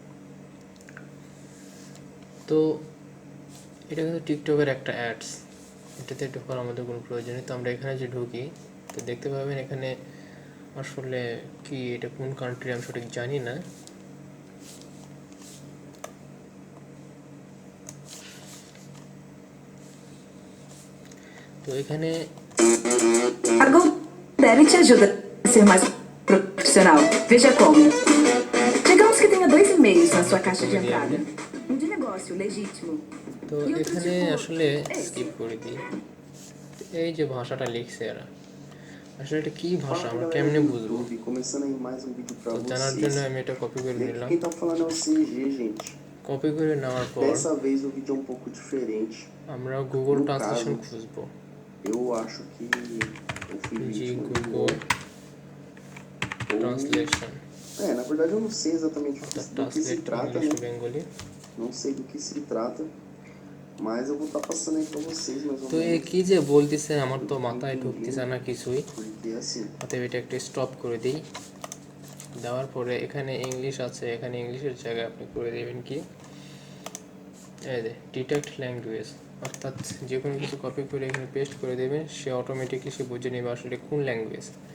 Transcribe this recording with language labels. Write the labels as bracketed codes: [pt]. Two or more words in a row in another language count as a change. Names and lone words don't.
[bn] তো এটা কিন্তু টিকটকের একটা অ্যাডস, এটাতে ঢোকার আমাদের কোনো প্রয়োজন নেই। তো আমরা এখানে যে ঢুকি, তো দেখতে পাবেন এখানে আসলে কি এটা কোন কান্ট্রি আমি সঠিক জানি না। তো এখানে [pt] A GoDaddy te ajuda a ser mais profissional. Veja como. Digamos que tenha 2 e-mails na sua caixa de entrada. Um de negócio legítimo. [bn] তো এখানে আসলে স্কিপ করে দিই। এই যে ভাষাটা লিখছে এরা, আসলে এটা কি ভাষা আমরা কেমনে বুঝবো? তো জানার জন্য আমি এটা কপি করে নিলাম। কপি করে নেওয়ার পর আমরা গুগল ট্রান্সলেশন খুঁজবো। গুগল ট্রান্সলেশন, [pt] na verdade eu não sei exatamente o que [bn] ট্রান্সলেট [pt] se trata, [bn] ইংলিশ [pt] né? [en] to Bengali. [pt] Não sei do que se trata, mas eu vou estar passando aí pra vocês mais ou [bn] তো এ [pt] menos [bn] কি যে বলতেছে আমার তো মাথায় [pt] entendendo, [bn] ঢুকতেছে না কিছুই। [pt] porque assim, [bn] অতএব এটা একটা স্টপ করে দিই। দেওয়ার পরে এখানে ইংলিশ আছে, এখানে ইংলিশের জায়গায় আপনি করে দেবেন কি এই যে [en] detect language, [bn] অর্থাৎ যে কোনো কিছু কপি করে এখানে পেস্ট করে দেবেন, সে অটোমেটিকলি সে বুঝে নেবে আসলে কোন ল্যাঙ্গুয়েজ।